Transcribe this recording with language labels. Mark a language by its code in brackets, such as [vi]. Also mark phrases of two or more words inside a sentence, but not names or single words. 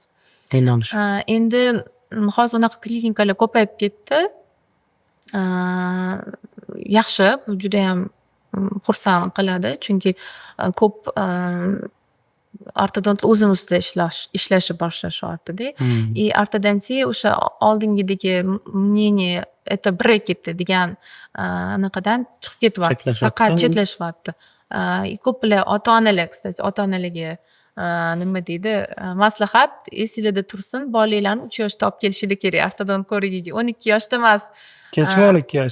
[uz] Endi hozir unaqa klinikalar ko'payib ketdi. Yaxshi, bu juda ham xursand qiladi, chunki ko'p ortodont o'zini ustida ishlashni boshlashyapti-da. Ortodontiya o'sha oldingidagi [ru] мнение это брекет [uz] degan anaqadan chiqib ketyapti. Faqat chetlashyapti. Ko'plar ota-onalar, kстати, ota-onalarga nima deydi, maslahat, esingizda tursin, bolalarni 3 yoshda olib kelishida kerak ortodont ko'rigiga. 12 yoshda emas. Kechmi 12 yosh?